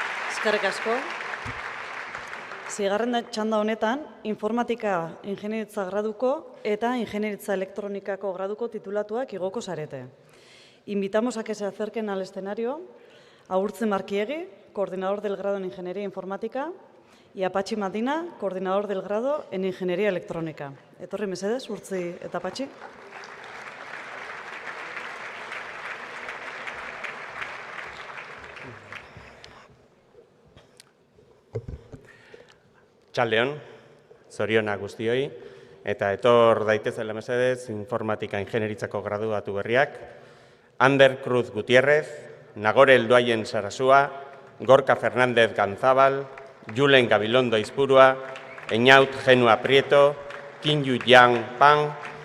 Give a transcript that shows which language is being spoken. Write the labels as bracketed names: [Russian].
[Basque] Eskerrik asko. Zigarren txanda honetan, informatika ingenieritza graduko eta ingenieritza elektronikako graduko titulatuak igoko zarete. [Spanish] Invitamos a que se acerquen al escenario a Urtzi Markiegi, coordinador del grado en Ingeniería Informática, y a Patxi Madina, coordinador del grado en Ingeniería Electrónica. [Basque] Etorri mesedez, Urtzi eta Patxi. Txaldeon, zorionak guztioi, eta etor daitezela mesedez informatika ingenieritzako graduatu berriak, Ander Cruz Gutiérrez, Nagore Eldoaien Sarasua, Gorka Fernández Ganzábal, Julen Gabilondo Izpurua, Eñaut Genua Prieto, Kinyu Yang Pan,